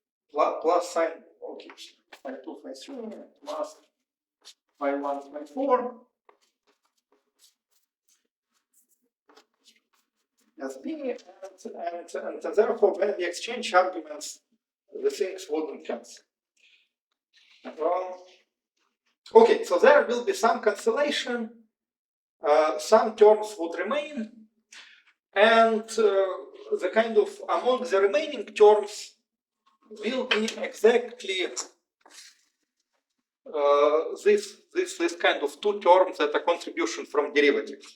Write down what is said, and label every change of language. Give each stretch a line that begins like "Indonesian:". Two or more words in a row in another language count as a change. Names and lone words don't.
English: plus sign, okay, phi 2, phi 3, plus phi 1, phi 4, as b, and therefore when we exchange arguments, the things wouldn't cancel. Okay, so there will be some cancellation, some terms would remain, and the kind of among the remaining terms will be exactly this kind of two terms that are contribution from derivatives.